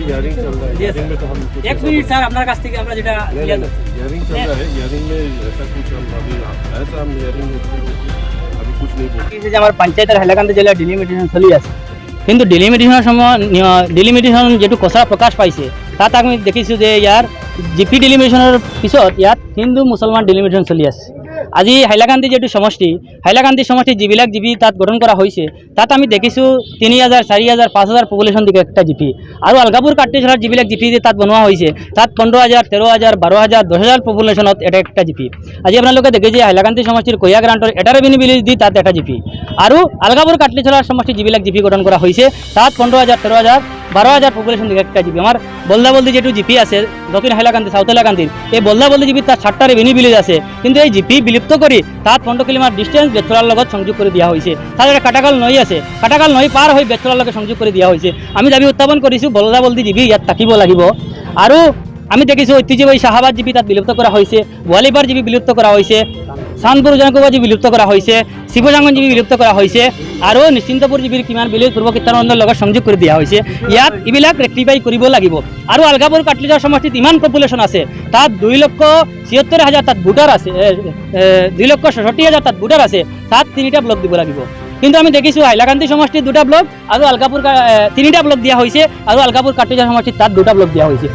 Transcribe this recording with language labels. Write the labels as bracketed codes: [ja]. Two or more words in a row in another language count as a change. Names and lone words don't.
[bn] এক মিনিট স্যার আপনার কাছ থেকে আমরা যেটা আমার পঞ্চায়েতের হাইলাকান্দি জেলার [as] ডিলিমিটেশন চলি আছে, কিন্তু ডিলিমিটেশনের সময় ডিলিমিটেশন যেটু কথা প্রকাশ পাইছে তাত আমি দেখিছোঁ যে ইয়ার জিপি ডিলিমিটেশনের পিছত ইয়াত হিন্দু মুছলমান ডিলিমিটেশন চলি আছে। আজি হাইলাকান্দি যেটু সমষ্টি, হাইলাকান্দি সমষ্টি যিবিলাক জিপি তাত গঠন [bn] করা হয়েছে [as] তাত আমি দেখিছোঁ 3000, 4000, 5000 পপুলেশন দিকে একটা জিপি, আৰু আলগাপুৰ কাট্টিজৰাৰ যিবিলাক জিপি তাত বনোৱা হৈছে তাত 15000, 13000, 12000, 10000 পপুলেশনত এটা একটা জিপি। আজি আপোনালোকে দেখে যে হাইলাকান্দি সমষ্টিৰ কইয়া গ্ৰান্টৰ এটা [en] revenue village [as] দি তাত এটা জিপি, আৰু আলগাপুৰ কাট্টিজৰাৰ সমষ্টি যিবিলাক জিপি গঠন কৰা হৈছে তাত 15000, 13000, 12000 পপুলেশন দিকে একটা জিপি। [bn] আমার বলদাবলদি যেটু জিপি আছে দক্ষিণ হাইলাকান্দি, সাউথ হাইলাকান্দির এই বলদাবলদি জিপি তার 7টা [en] revenue village [bn] আছে, কিন্তু এই জিপি বিলুপ্ত করে তাত 15 [en] kilometer distance [bn] বেচরার লগত সংযোগ করে দিয়া হয়েছে। তার একটা কাটাকাল নৈ আছে, কাটাকাল নৈ পার হয়ে বেচরার লগত সংযোগ করে দিয়া হয়েছে। [as] আমি দাবি উত্থাপন কৰিছোঁ বলদাবলদি জিপি ইয়াত থাকিব লাগিব। আৰু আমি দেখিছোঁ ঐতিহ্যবাহী শাহাবাদ জিপি তাত বিলুপ্ত [bn] করা হয়েছে, [as] গোৱালিপাৰ জিপি বিলুপ্ত [bn] করা হয়েছে, [as] চান্দপুৰ জনকবা জিপি বিলুপ্ত [bn] করা হয়েছে, [as] শিৱজাংগন জিপি বিলুপ্ত [bn] করা হয়েছে, [as] আৰু নিশ্চিন্তপুৰ জিপিৰ কিমান ভিলেজ পূৰ্ব কীৰ্তনৰ লগত সংযোগ কৰি দিয়া হৈছে। ইয়াত এইবিলাক ৰেক্টিফাই কৰিব লাগিব। আৰু আলগাপুৰ কাটলিজাৰ সমষ্টিত ইমান পপুলেশ্যন আছে, তাত 2,76,000 তাত ভোটাৰ আছে, 2,67,000 তাত ভোটাৰ আছে, তাত 3টা ব্লক দিব লাগিব। কিন্তু আমি দেখিছোঁ হাইলাকান্দি সমষ্টিত 2টা ব্লক আৰু আলকাপুৰ 3টা ব্লক দিয়া হৈছে আৰু আলকাপুৰ কাট্টিজাৰ সমষ্টিত তাত 2টা ব্লক দিয়া হৈছে।